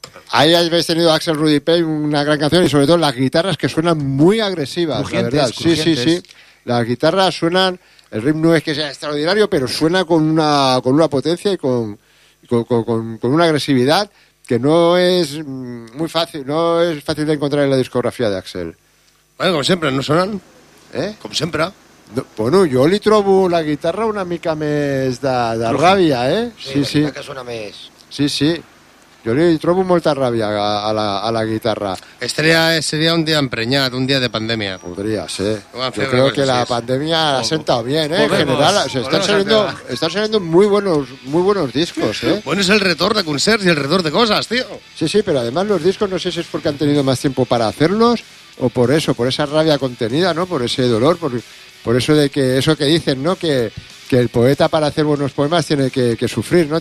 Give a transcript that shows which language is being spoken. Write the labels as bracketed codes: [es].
[es] Ahí habéis tenido Axel Rudy Pell, una gran canción, y sobre todo las guitarras que suenan muy agresivas, crujientes, la verdad. Crujientes. Sí, sí, sí. Las guitarras suenan, el ritmo no es que sea extraordinario, pero suena con una potencia y con una agresividad que no es muy fácil, no es fácil de encontrar en la discografía de Axel. Bueno, como siempre, ¿no suenan? ¿Eh? Como siempre. No, bueno, yo le [ca] trobo la guitarra una mica més de ràbia, ¿eh? [es] Sí, sí. La guitarra que suena més. Sí, sí. Yo le [ca] trobo molta ràbia a la guitarra. Estaria, seria un dia emprenyat, un dia de pandèmia. Podria ser. Jo crec que la pandèmia ha sentat bé, ¿eh? [es] En general, o sea, están saliendo muy buenos discos, ¿eh? [ca] Bueno, es el retorn de concerts i el retorn de coses, tío. [es] Sí, sí, pero además los discos no sé si es porque han tenido más tiempo para hacerlos o por eso, por esa ràbia contenida, ¿no? Por ese dolor, por eso de que eso que dicen, ¿no? Que el poeta para hacer buenos poemas tiene que sufrir, ¿no?